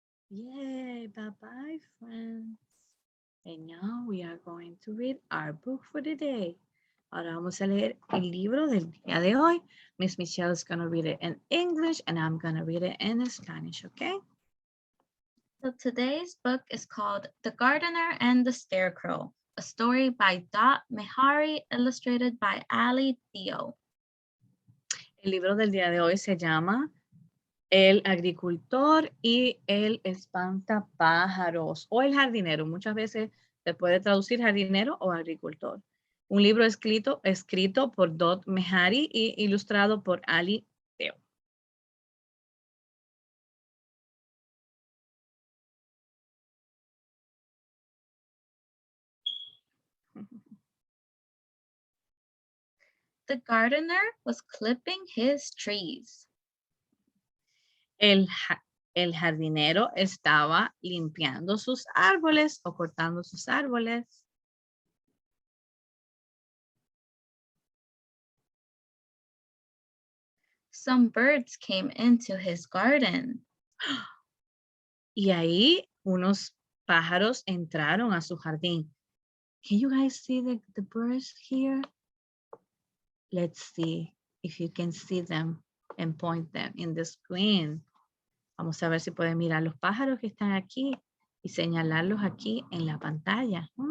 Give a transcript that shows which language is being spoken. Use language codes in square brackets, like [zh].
[en] Yay, bye-bye, friends. And now we are going to read our book for the day. [es] Ahora vamos a leer el libro del día de hoy. [en] Miss Michelle is going to read it in English and I'm going to read it in Spanish, okay? So today's book is called The Gardener and the Scarecrow, a story by Dot Mehari, illustrated by Ali Dio. [es] El libro del día de hoy se llama El agricultor y el espantapájaros o el jardinero. Muchas veces se puede traducir jardinero o agricultor. Un libro escrito por Dot Mehari y ilustrado por Ali Dio. [en] The gardener was clipping his trees. [es] El jardinero estaba limpiando sus árboles o cortando sus árboles. [en] Some birds came into his garden. [es] Y ahí unos pájaros entraron a su jardín. [en] Can you guys see the birds here? Let's see if you can see them and point them in the screen. [es] Vamos a ver si pueden mirar los pájaros que están aquí y señalarlos aquí en la pantalla.